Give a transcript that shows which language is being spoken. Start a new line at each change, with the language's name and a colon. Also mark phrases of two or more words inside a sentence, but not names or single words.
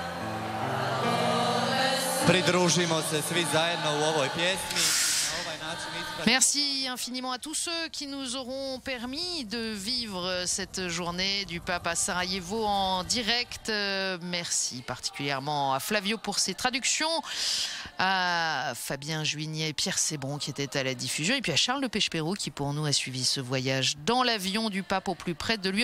Croatian: Pridružimo se svi zajedno u ovoj pjesmi. Na ovaj način
French: Merci infiniment à tous ceux qui nous auront permis de vivre cette journée du pape à Sarajevo en direct. Merci particulièrement à Flavio pour ses traductions, à Fabien Juignet et Pierre Sébron qui étaient à la diffusion, et puis à Charles de Pechepérou qui pour nous a suivi ce voyage dans l'avion du pape au plus près de lui.